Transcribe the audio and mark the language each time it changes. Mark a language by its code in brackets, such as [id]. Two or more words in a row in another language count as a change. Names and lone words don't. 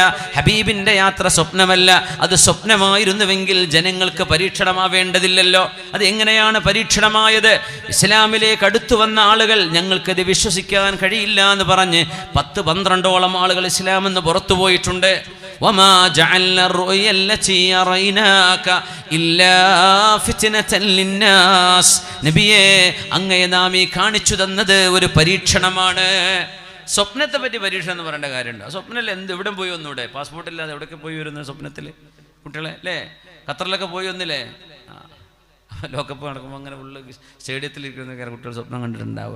[ml] ഹബീബിൻ്റെ യാത്ര സ്വപ്നമല്ല. അത് സ്വപ്നമായിരുന്നുവെങ്കിൽ ജനങ്ങൾക്ക് പരീക്ഷണമാവേണ്ടതില്ലല്ലോ. അത് എങ്ങനെയാണ് പരീക്ഷണമായത്? ഇസ്ലാമിലേക്ക് അടുത്തു വന്ന ആളുകൾ ഞങ്ങൾക്കത് വിശ്വസിക്കാൻ കഴിയില്ല എന്ന് പറഞ്ഞ് 10-12ഓളം ആളുകൾ ഇസ്ലാം എന്ന് പുറത്തു പോയിട്ടുണ്ട്. [ar] وما جعلنا الرؤيا التي أريناك إلا فتنة للناس. [ml] നബിയേ, അങ്ങയെ നാം ഈ കാണിച്ചു തന്നത് ഒരു പരീക്ഷണമാണ്. സ്വപ്നത്തെ പറ്റി പരീക്ഷണം എന്ന് പറയേണ്ട കാര്യമുണ്ട്. സ്വപ്നത്തിൽ എവിടെ പോയി ഒന്നൂടെ? പാസ്പോർട്ട് ഇല്ലാതെ എവിടെയൊക്കെ പോയി വരുന്നത് സ്വപ്നത്തിൽ കുട്ടികളെ അല്ലേ? ഖത്തറിലൊക്കെ പോയി ഒന്നില്ലേ? ലോകകപ്പ് നടക്കുമ്പോൾ അങ്ങനെ ഉള്ള സ്റ്റേഡിയത്തിലിരിക്കുന്ന കുട്ടികൾ സ്വപ്നം കണ്ടിട്ടുണ്ടാവുക.